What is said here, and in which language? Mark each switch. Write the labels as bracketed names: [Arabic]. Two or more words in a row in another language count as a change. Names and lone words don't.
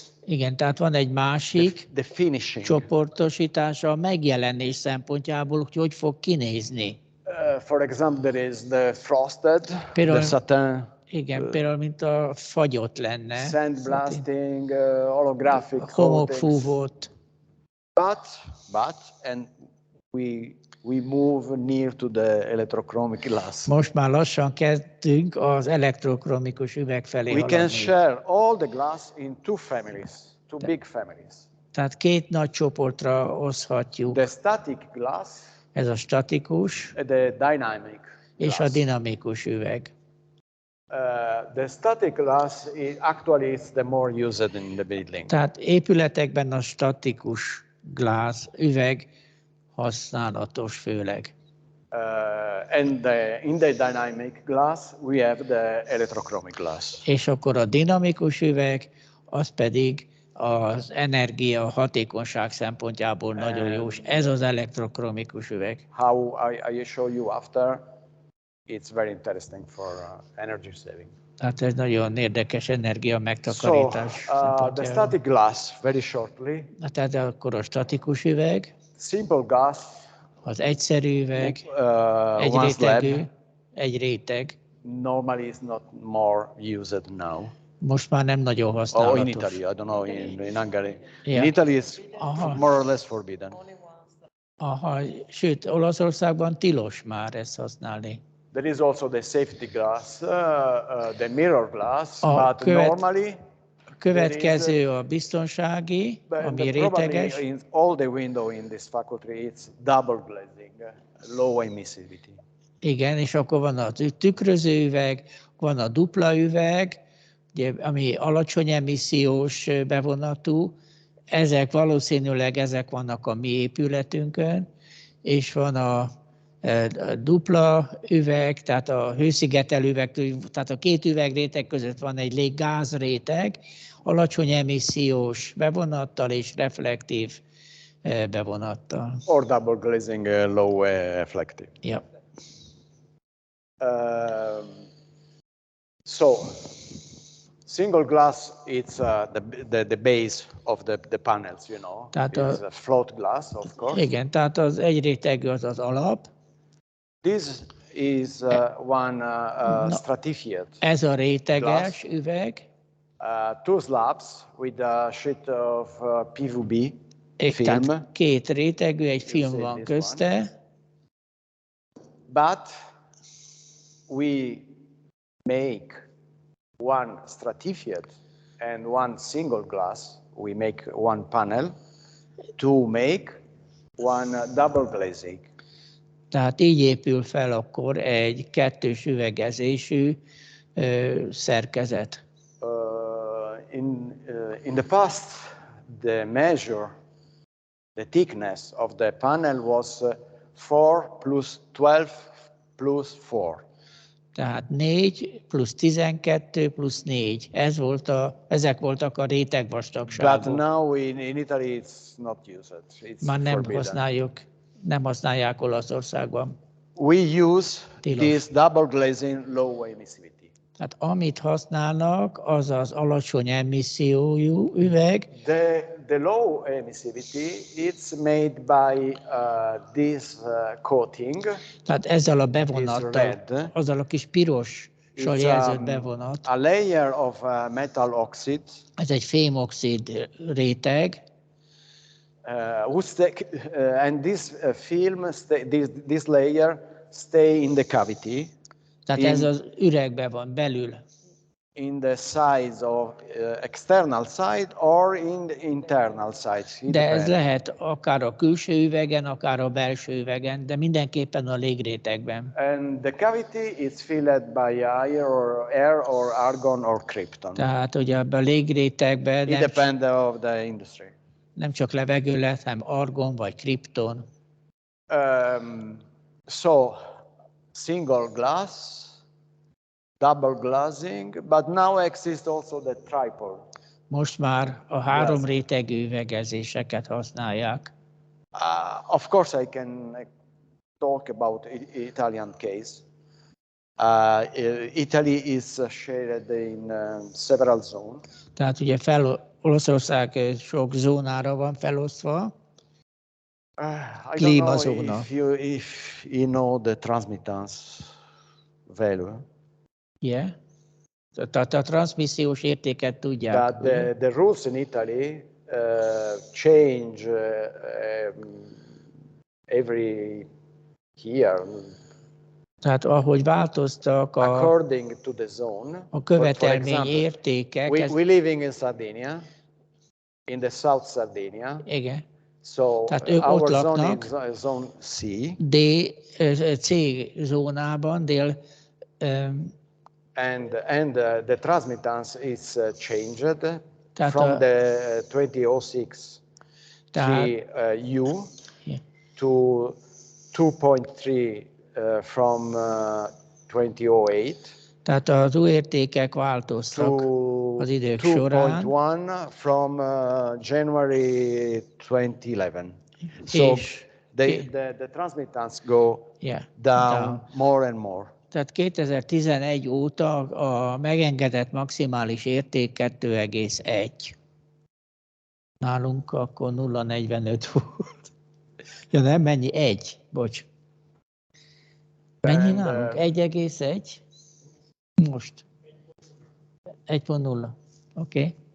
[Hungarian] Igen, tehát van egy másik [English] The finishing. [Hungarian] csoportosítása a megjelenés szempontjából, hogy fog kinézni. [English] For example, there is the frosted, [Hungarian] Például, [English] the satin, [Hungarian] igen, például mint a fagyott lenne. [English] sandblasting, holographic coatings. [Hungarian] Homokfúvót. [English] But and we move near to the electrochromic glass. [Hungarian] Most már lassan kezdünk az elektrochromikus üveg felé [English] We can [Hungarian] haladni. [English] share all the glass in 2 families, 2 big families. [Hungarian] Tehát két nagy csoportra oszthatjuk. [English] The static glass, [Hungarian] Ez a statikus [English] the dynamic [Hungarian] és [English] glass. [Hungarian] a dinamikus üveg. [English] The static glass actually is the more used in the building. [Hungarian] Tehát épületekben a statikus üveg használatos főleg. [English] And in the dynamic glass, we have the electrochromic glass. [Hungarian] És akkor a dinamikus üveg, az pedig az energia hatékonyság szempontjából nagyon jó, és ez az elektrochromikus üveg. [English] How I show you after, it's very interesting for energy saving. [Hungarian] Tehát ez nagyon érdekes energia megtakarítás [English] The [Hungarian] szempontjából. [English] static glass, very shortly. [Hungarian] Tehát akkor a statikus üveg, [English] Simple glass, [Hungarian] az egyszerű üveg, egy [English] one [Hungarian] rétegű, [English] slab, [Hungarian] egy réteg. [English] normally is not more used now. [Hungarian] Most már nem nagyon [English] Oh, in [Hungarian] használatos. [English] Italy, I don't know, in Hungary. Yeah. In Italy, it's [Hungarian] Aha. [English] more or less forbidden. [Hungarian] Aha, sőt, Olaszországban tilos már ezt használni. [English] There is also the safety glass, the mirror glass, but [Hungarian] követ- [English] normally [Hungarian] A következő a biztonsági, ami réteges. [English] probably in all the window in this faculty, it's double glazing, low emissivity. [Hungarian] Igen, és akkor van a tükröző üveg, van a dupla üveg, ugye, ami alacsony emissziós bevonatú. Valószínűleg ezek vannak a mi épületünkön, és van a dupla üveg, tehát a hőszigetelő üveg, tehát a két üvegréteg között van egy léggázréteg, alacsony emissziós bevonattal és reflektív bevonattal. [English] Or double glazing, low reflective. [Hungarian] Ja. [English] So, single glass, it's the base of the panels, you know. [Hungarian] Tehát [English] It's a float glass, of course. [Hungarian] Igen, tehát az egyrétegű az az alap. [English] This is one stratified. [Hungarian] Ez a réteges üveg. [English] 2 slabs with a sheet of PVB [Hungarian] És [English] film. [Hungarian] tehát két rétegű, egy film [English] see [Hungarian] van [English] this [Hungarian] közte. [English] But we make one stratified and one single glass. We make one panel to make one double glazing. [Hungarian] Tehát így épül fel akkor egy kettős üvegezésű szerkezet. [English] In the past, the measure, the thickness of the panel was 4 plus 12 plus 4. [Hungarian] Tehát 4 plusz 12 plusz 4. Ezek voltak a rétegvastagságok. [English] But now in Italy it's not used. It's [Hungarian] Már [English] forbidden. [Hungarian] nem használják Olaszországban. [English] We use [Hungarian] Tilos. [English] this double glazing low emissivity. [Hungarian] Tehát amit használnak, az az alacsony emissziójú üveg. [English] The low emissivity, it's made by this coating. [Hungarian] Tehát ezzel a bevonattal, azzal a kis pirossal jelzett bevonat. [English] A layer of metal oxide. [Hungarian] Ez egy fémoxid réteg. [English] And this film, this layer stay in the cavity. [Hungarian] Tehát ez az üregben van belül. [English] In the sides of external side or in the internal side. [Hungarian] De ez lehet akár a külső üvegen, akár a belső üvegen, de mindenképpen a légrétegben. [English] And the cavity is filled by air or argon or krypton. [Hungarian] Tehát ugye a légrétegben [English] It depends of the industry. [Hungarian] Nem csak levegő lehet, hanem argon vagy kripton. [English] So single glass, double glazing, but now exists also the triple. [Hungarian] Most már a három rétegű üvegezéseket használják. [English] Of course I can talk about Italian case. Italy is shared in several zones. [Hungarian] Tehát ugye Olaszország sok zónára van felosztva. Klímazóna. [English] If you know the transmittance value. Yeah. [Hungarian] Tehát a transmissziós értéket tudják. [English] But the rules in Italy change every year. [Hungarian] Tehát ahogy változtak [English] according to the zone, [Hungarian] a követelmény értékek. [English] We living in Sardinia, in the South Sardinia. [Hungarian] Igen. [English] So [Hungarian] tehát ők ott laknak, [English] zone C. [Hungarian] C zónában, [English] and the transmittance is changed from the 2006 U to 2.3 from 2008. [Hungarian] Tehát az új értékek változtak az idők során. [English] 2.1 from January 2011. So the transmittance go down more and more. [Hungarian] Tehát 2011 óta a megengedett maximális érték 2,1. Nálunk akkor 0,45 volt. Ja nem, mennyi? 1. Bocs. Mennyi nálunk? 1,1? Most. 1.0. Okay.